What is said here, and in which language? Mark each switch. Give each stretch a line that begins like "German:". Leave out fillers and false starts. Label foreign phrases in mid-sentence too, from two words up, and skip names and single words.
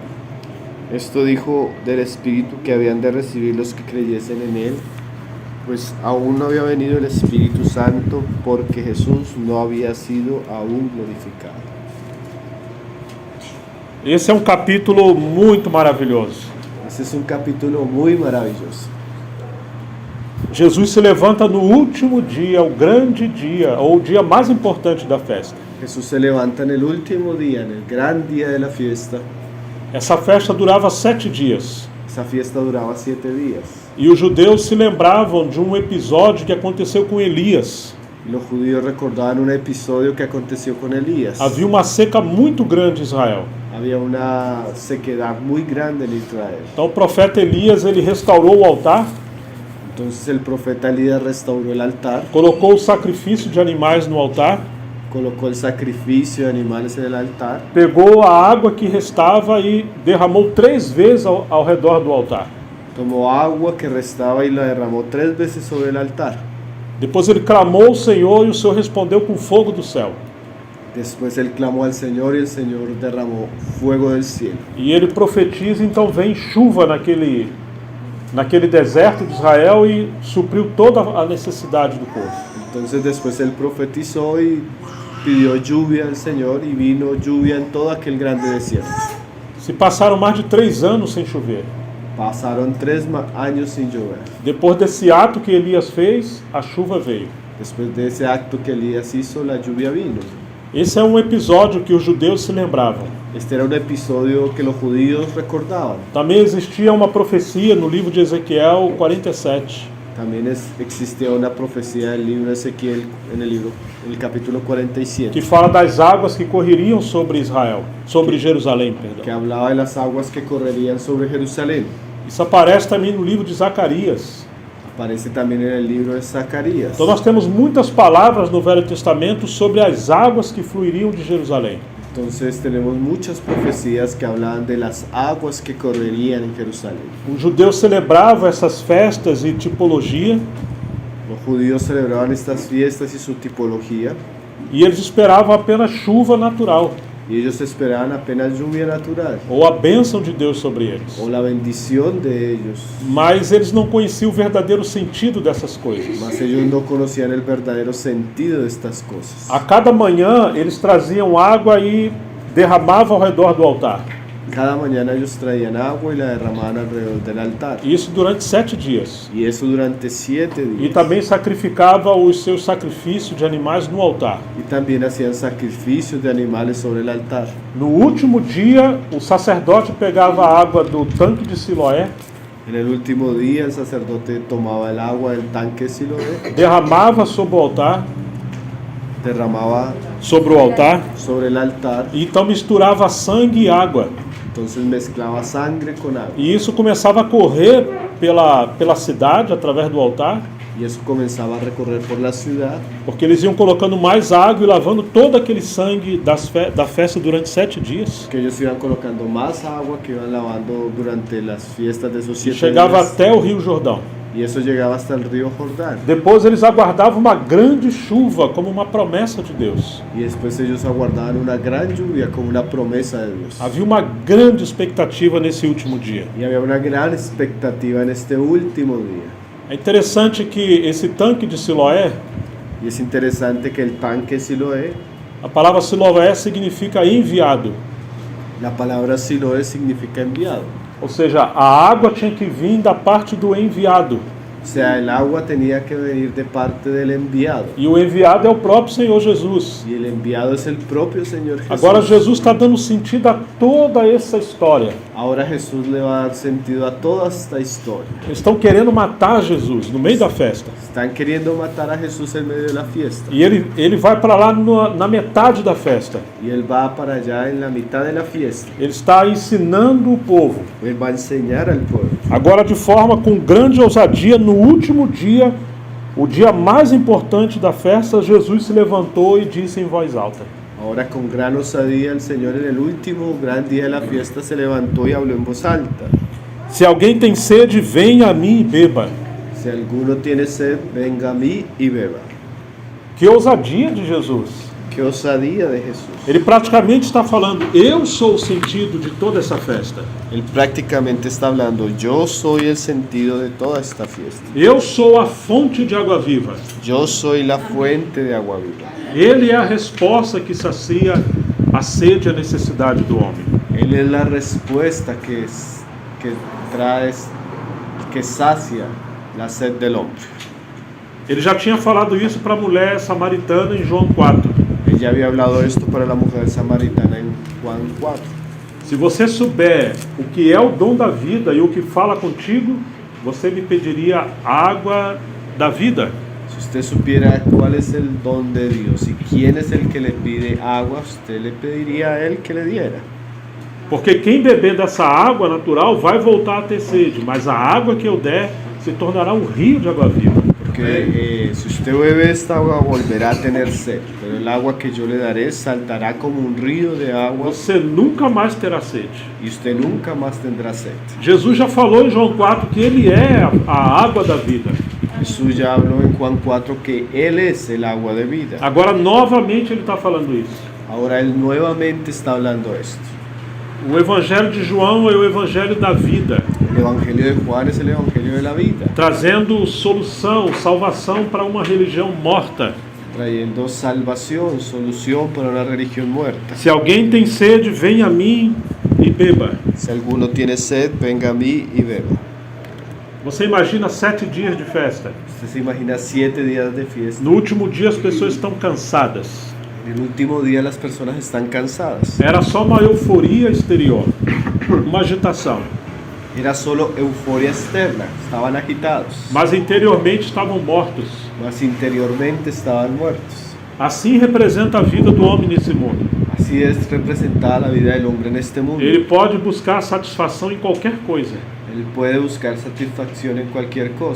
Spanish: Esto dijo del Espíritu que habían de recibir los que creyesen en él, pues aún no había venido el Espíritu Santo, porque Jesús no había sido aún glorificado.
Portuguese: Esse é um capítulo muito maravilhoso.
Spanish: Ese es un capítulo muy maravilloso.
Portuguese: Jesus se levanta no último dia, o grande dia, ou o dia mais importante da festa.
Spanish: Jesús se levanta en el último día, en el gran día de la fiesta.
Portuguese: Essa festa durava 7 dias.
Spanish: Esa fiesta duraba 7 días.
Portuguese: E os judeus se lembravam de um episódio que aconteceu com Elias.
Spanish: Y los judíos recordaban un episodio que aconteció con Elías.
Portuguese: Havia uma seca muito grande em Israel.
Spanish: Había una sequedad muy grande en Israel.
Portuguese: Então o profeta Elias, ele restaurou o altar,
Spanish: Entonces el profeta Elías restauró el altar,
Portuguese: colocou o sacrifício de animais no altar,
Spanish: colocó el sacrificio de animales en el altar,
Portuguese: pegou a água que restava e derramou 3 vezes ao redor do altar.
Spanish: tomó agua que restaba y la derramó 3 veces sobre el altar.
Portuguese: Depois ele clamou ao Senhor e o Senhor respondeu com fogo do céu.
Spanish: Después él clamó al Señor y el Señor derramó fuego del cielo.
Portuguese: E ele profetiza, então vem chuva naquele deserto de Israel e supriu toda a necessidade do povo.
Spanish: Entonces después él profetizó y pidió lluvia al Señor y vino lluvia en todo aquel grande desierto.
Portuguese: Se passaram mais de 3 anos sem chover.
Spanish: Pasaron 3 años sin llover.
Portuguese: Depois desse ato que Elias fez, a chuva veio.
Spanish: Después de ese acto que Elías hizo, la lluvia vino.
Portuguese: Esse é um episódio que os judeus se lembravam.
Spanish: Este era un episodio que los judíos recordaban.
Portuguese: Também existia uma profecia no livro de Ezequiel 47,
Spanish: También existía una profecía del libro de Ezequiel en el capítulo 47,
Portuguese: que fala das águas que correriam sobre Israel, sobre Jerusalém,
Spanish: que
Portuguese: perdão.
Spanish: hablaba de las aguas que correrían sobre Jerusalén.
Portuguese: Isso aparece também no livro de Zacarias.
Spanish: Aparece también en el libro de Zacarías.
Portuguese: Então nós temos muitas palavras no Velho Testamento sobre as águas que fluiriam de Jerusalém.
Spanish: Entonces tenemos muchas profecías que hablaban de las aguas que correrían en Jerusalén.
Portuguese: Os judeus celebravam essas festas e tipologia,
Spanish: Los judíos celebraban estas fiestas y su tipología,
Portuguese: e eles esperavam apenas chuva natural,
Spanish: y ellos esperaban apenas lluvia natural
Portuguese: ou a bênção de Deus sobre eles.
Spanish: o la bendición de ellos.
Portuguese: Mas eles não conheciam o verdadeiro sentido dessas coisas.
Spanish: Mas ellos no conocían el verdadero sentido de estas cosas.
Portuguese: A cada manhã eles traziam água e derramavam ao redor do altar.
Spanish: Cada mañana ellos traían agua y la derramaban alrededor del altar.
Portuguese: Isso durante 7 dias.
Spanish: Y eso durante 7
Portuguese: E
Spanish: días.
Portuguese: também sacrificavam os seus sacrifícios de animais no altar.
Spanish: Y también hacían sacrificios de animales sobre el altar.
Portuguese: No último dia, o sacerdote pegava a água do tanque de Siloé,
Spanish: En el último día el sacerdote tomaba el agua del tanque de Siloé,
Portuguese: derramava sobre o altar,
Spanish: derramaba
Portuguese: sobre o altar,
Spanish: sobre el altar,
Portuguese: e então misturava sangue e água.
Spanish: entonces mezclaba sangre con agua.
Portuguese: E isso começava a correr pela cidade através do altar.
Spanish: Y eso comenzaba a recorrer por la ciudad,
Portuguese: porque eles iam colocando mais água e lavando todo aquele sangue da festa durante 7 dias.
Spanish: que ellos iban colocando más agua, que iban lavando durante las fiestas de esos
Portuguese: E 7 chegava
Spanish: días.
Portuguese: até o Rio Jordão.
Spanish: Y eso llegaba hasta el río Jordán.
Portuguese: Depois eles aguardavam uma grande chuva como uma promessa de Deus.
Spanish: Y después ellos aguardaban una gran lluvia como una promesa de Dios.
Portuguese: Havia uma grande expectativa nesse último dia.
Spanish: Y había una gran expectativa en este último día.
Portuguese: É interessante que esse tanque de Siloé,
Spanish: Y es interesante que el tanque Siloé,
Portuguese: a palavra Siloé significa enviado.
Spanish: la palabra Siloé significa enviado.
Portuguese: Ou seja, a água tinha que vir da parte do enviado.
Spanish: O sea, el agua tenía que venir de parte del enviado.
Portuguese: E o enviado é o próprio Senhor Jesus.
Spanish: Y el enviado es el propio Señor Jesús.
Portuguese: Agora Jesus está dando sentido a toda essa história.
Spanish: Ahora Jesús le va a dar sentido a toda esta historia.
Portuguese: Eles estão querendo matar Jesus no meio da festa.
Spanish: Están queriendo matar a Jesús en medio de la fiesta.
Portuguese: E ele vai para lá na metade da festa.
Spanish: Y él va para allá en la mitad de la fiesta.
Portuguese: Ele está ensinando o povo.
Spanish: Él va a enseñar al pueblo.
Portuguese: Agora de forma com grande ousadia, no último dia, o dia mais importante da festa, Jesus se levantou e disse em voz alta:
Spanish: Ahora con gran osadía el Señor en el último gran día de la fiesta se levantó y habló en voz alta.
Portuguese: Se alguém tem sede, venha a mim e beba.
Spanish: Si alguno tiene sed, venga a mí y beba.
Portuguese: Que ousadia de Jesus!
Spanish: Qué osadía de Jesús.
Portuguese: Ele praticamente está falando: eu sou o sentido de toda essa festa.
Spanish: Él prácticamente está hablando, yo soy el sentido de toda esta fiesta.
Portuguese: Eu sou a fonte de água viva.
Spanish: Yo soy la fuente de agua viva.
Portuguese: Ele é a resposta que sacia a sede e a necessidade do homem.
Spanish: Él es la respuesta que trae, que sacia la sed del hombre.
Portuguese: Ele já tinha falado isso para a mulher samaritana em João 4.
Spanish: Él ya había hablado esto para la mujer samaritana en Juan 4.
Portuguese: Se você souber o que é o dom da vida e o que fala contigo, você me pediria água da vida.
Spanish: Si usted supiera cuál es el don de Dios y quién es el que le pide agua, usted le pediría a él que le diera.
Portuguese: Porque quem beber dessa água natural vai voltar a ter sede, mas a água que eu der se tornará um rio de água viva.
Spanish: Porque si usted bebe esta agua volverá a tener sed, pero el agua que yo le daré saltará como un río de agua
Portuguese: Você nunca mais terá sede.
Spanish: y usted nunca más tendrá sed.
Portuguese: Jesus já falou em João 4 que ele é a água da vida.
Spanish: Jesús ya habló en Juan 4 que Él es el agua de vida.
Portuguese: Agora novamente ele está falando isso.
Spanish: Ahora Él nuevamente está hablando esto.
Portuguese: O Evangelho de João é o Evangelho da vida,
Spanish: El Evangelio de Juan es el Evangelio de la vida,
Portuguese: trazendo solução, salvação para uma religião morta.
Spanish: trayendo salvación, solución para una religión muerta.
Portuguese: Se alguém tem sede, venha a mim e beba.
Spanish: Si alguno tiene sed, venga a mí y beba.
Portuguese: Você imagina 7 dias de festa.
Spanish: Usted se imagina 7 días de fiesta.
Portuguese: No último dia as pessoas estão cansadas.
Spanish: En el último día las personas están cansadas.
Portuguese: Era só uma euforia exterior, uma agitação.
Spanish: Era solo euforia externa, estaban agitados,
Portuguese: Mas interiormente estavam mortos.
Spanish: mas interiormente estaban muertos.
Portuguese: Assim representa a vida do homem nesse mundo.
Spanish: Así es representada la vida del hombre en este mundo.
Portuguese: Ele pode buscar satisfação em qualquer coisa.
Spanish: Él puede buscar satisfacción en cualquier cosa.